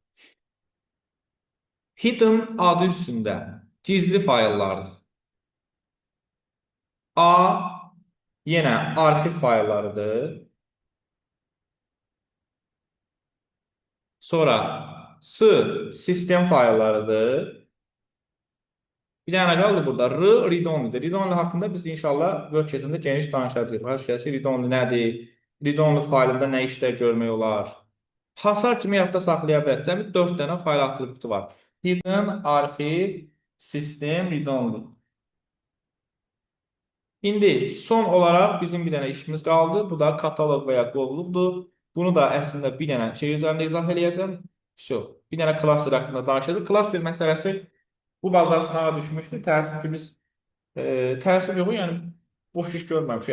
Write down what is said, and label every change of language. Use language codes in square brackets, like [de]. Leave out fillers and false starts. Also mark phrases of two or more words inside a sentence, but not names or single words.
[az] Hidden adı üstündə gizli fayllardır. A yenə arxiv fayllarıdır. Sonra S sistem fayllarıdır. Bir dənə qaldı burada. Read-only'dir. Read-only haqqında biz inşallah workshopunda geniş danışacağıq. Hər şeysi read-only nədir? Read-only faylında nə işlər görmək olar? Hasar kimi yadda saxlaya bilərsiniz. Cəmi 4 dənə fayl atributu var. Hidden, arxiv, sistem, read-only. İndi son olaraq bizim bir dənə işimiz qaldı. Bu da kataloq və ya qovluqdur. Bunu da əslində bir dənə şey üzərində izah eləyəcəm. Bir dənə klaster haqqında danışacağıq. Klaster məsələsi bu bazar sınağa düşmüşdü. Təəssüf ki biz təəssüf yox, yəni boş iş görməmişik.